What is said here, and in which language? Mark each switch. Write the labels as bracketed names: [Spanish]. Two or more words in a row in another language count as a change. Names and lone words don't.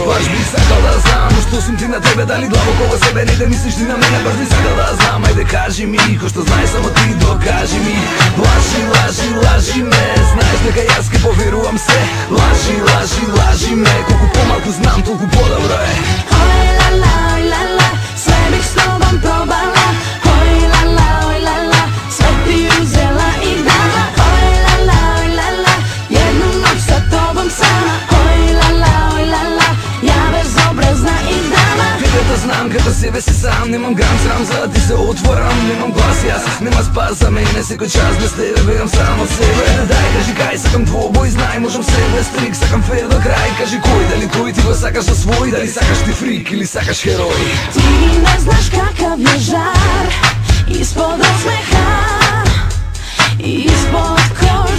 [Macedonian] Баш би сакал да знам, но што сум ти на тебе, дали длабоко во себе, не да мислиш ти на мене. Баш би сакал да знам, ајде кажи ми, кој што знае само ти докажи ми. Лажи, лажи, лажи ме, знаеш дека јас ке поверувам се. Лажи, лажи, лажи ме, колку помалку знам, толку подобро. [Serbian] Oj la la, oj la la, sve bih s tobom probala. Oj la la, oj la la, sve ti uzela i dala. Oj la la, oj la la, jednu noć sa tobom sama. Oj la la, oj la la, ja bezobrazna i dama. [Macedonian] Тебе да знам како себе си сам, немам грам срам за да ти се отворам. Немам глас јас, нема спас за мене. Секој час без тебе бевам само себе. Дај, кажи кај, сакам двобој, знај, можам се без трик. Сакам фер до крај, кажи кој, дали тој ти го сакаш за свој, дали сакаш ти фрик или сакаш херој. [Serbian] Ти не знаš kakav je žar ispod osmeha, ispod kože.